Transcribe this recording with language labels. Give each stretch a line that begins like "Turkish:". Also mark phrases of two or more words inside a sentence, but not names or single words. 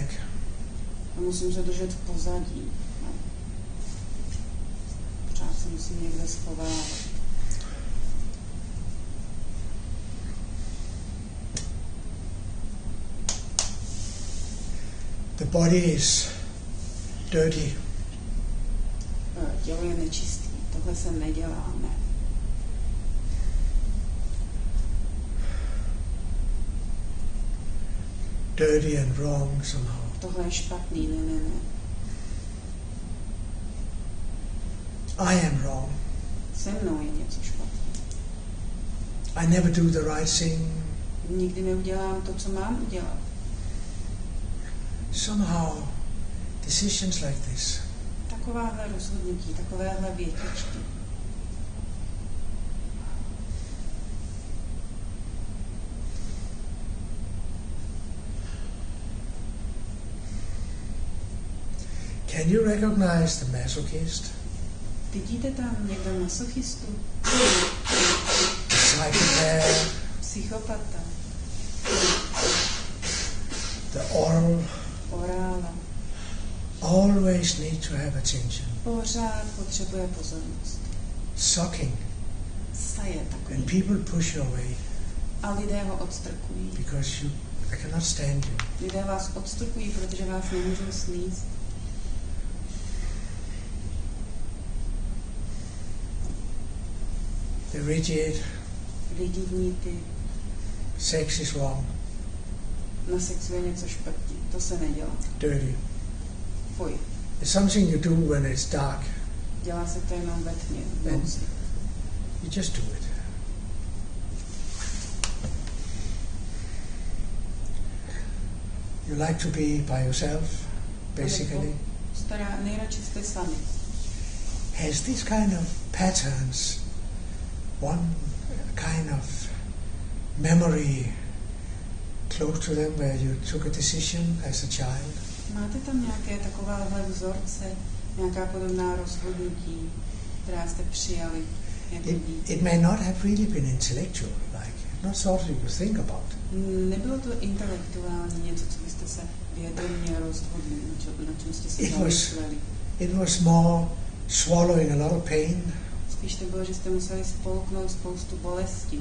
Czech: A musím se držet v pozadí. No. Pořád se musím někde schovávat.
English: The body is dirty.
Czech: Tělo je nečistý. Tohle se nedělá, ne.
English: Dirty and wrong somehow.
Czech: Tohle je špatný, ne.
English: I am wrong.
Czech: Se mnou je něco špatné.
English: I never do the right thing.
Czech: Nikdy neudělám to, co mám udělat.
English: Somehow, decisions like this
Czech: Takováhle rozhodnutí, takovéhle větičky.
English: Can you recognize the masochist,
Czech: Vidíte tam někdo masochistu?
English: psychopath,
Czech: Psychopata,
English: the oral?
Czech: orála.
English: Always need to have attention.
Czech: Pořád potřebuje pozornost.
English: Sucking,
Czech: Saje takový.
English: and people push you away
Czech: A lidé ho odstrkují.
English: because I cannot stand you.
Czech: Lidé vás odstrkují, protože vás nemůžou sníst.
English: The rigid,
Czech: Rigidní ty.
English: sex is wrong,
Czech: Na sexu je něco špatně. To se nedělá.
English: dirty.
Czech: Fuj.
English: It's something you do when it's dark.
Czech: Dělá se to jenom ve tmě. v noci.
English: You just do it. You like to be by yourself, basically.
Czech: Nejradši jste sami.
English: Has these kind of patterns, one kind of memory close to them where you took a decision as a child?
Czech: Máte tam nějaké takovéhle vzorce, nějaká podobná rozhodnutí, která jste přijali jako dítě?
English: It may not have really been intellectual, like not something you think about.
Czech: Nebylo to intelektuální něco, co byste se vědomě rozhodli, na čem jste se zamýšleli.
English: It was more swallowing a lot of pain,
Czech: Spíš to bylo, že jste museli spolknout spoustu bolestí